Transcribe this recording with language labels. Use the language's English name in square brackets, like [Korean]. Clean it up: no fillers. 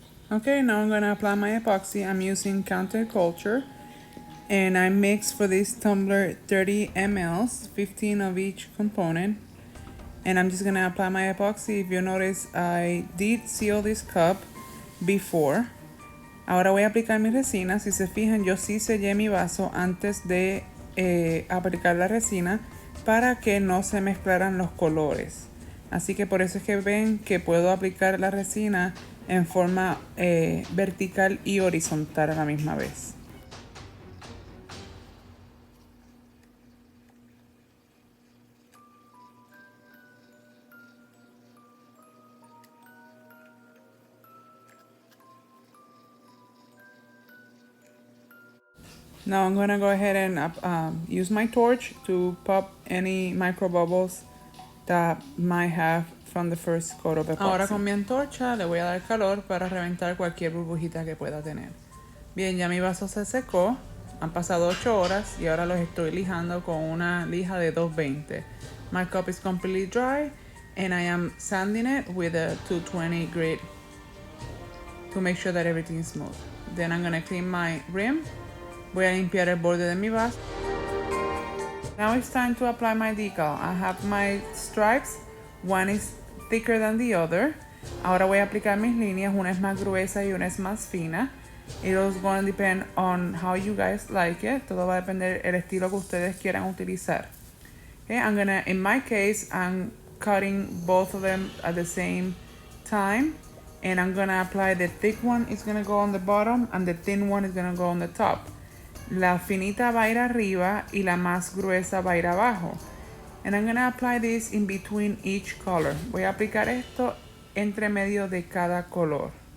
[English] Okay, now I'm gonna apply my epoxy. I'm using Counterculture, and I mixed for this tumbler 30 mLs, 15 of each component. And I'm just gonna apply my epoxy. If you notice, I did seal this cup before. [Spanish] Ahora voy a aplicar mi resina. Si se fijan, yo sí sellé mi vaso antes de aplicar la resina para que no se mezclaran los colores. Así que por eso es que ven que puedo aplicar la resina en forma vertical y horizontal a la misma vez. [English] Now I'm gonna go ahead and use my torch to pop any micro bubbles that might have from the first coat of epoxy. [Spanish] Ahora con mi antorcha le voy a dar calor para reventar cualquier burbujita que pueda tener. Bien, ya mi vaso se secó, han pasado 8 horas y ahora los estoy lijando con una lija de 220. [English] My cup is completely dry and I am sanding it with a 220 grit to make sure that everything is smooth. Then I'm gonna clean my rim. [Spanish] Voy a limpiar el borde de mi vaso. [English] Now it's time to apply my decal. I have my stripes. One is thicker than the other. [Spanish] Ahora voy a aplicar mis líneas. Una es más gruesa y una es más fina. [English] It's going to depend on how you guys like it. [Spanish] Todo va a depender el estilo que ustedes quieran utilizar. [English] Okay, in my case, I'm cutting both of them at the same time. And I'm gonna apply the thick one is gonna go on the bottom and the thin one is gonna go on the top. [Spanish] La finita va a ir arriba y la más gruesa va a ir abajo. [English] And I'm gonna apply this in between each color. [Spanish] Voy a aplicar esto entre medio de cada color.